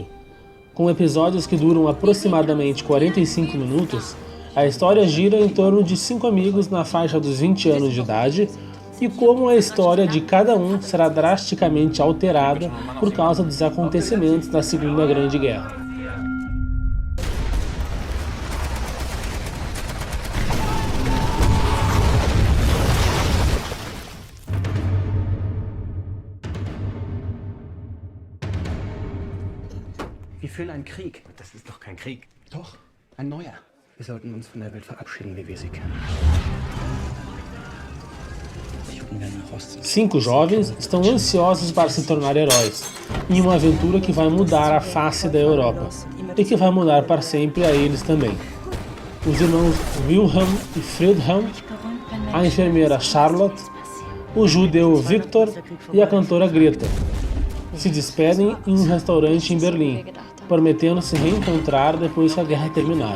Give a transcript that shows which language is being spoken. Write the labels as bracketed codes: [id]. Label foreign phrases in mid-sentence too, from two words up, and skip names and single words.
[pt] Com episódios que duram aproximadamente 45 minutos, a história gira em torno de 5 amigos na faixa dos 20 anos de idade e como a história de cada um será drasticamente alterada por causa dos acontecimentos da Segunda Grande Guerra. [de] Wir führen einen Krieg. Das ist doch kein Krieg. Doch, ein neuer. Wir sollten uns von der Welt verabschieden, wie wir sie kennen. [pt] 5 jovens estão ansiosos para se tornar heróis, em uma aventura que vai mudar a face da Europa, e que vai mudar para sempre a eles também. Os irmãos Wilhelm e Friedhelm, a enfermeira Charlotte, o judeu Victor e a cantora Greta se despedem em um restaurante em Berlim, prometendo se reencontrar depois que a guerra terminar.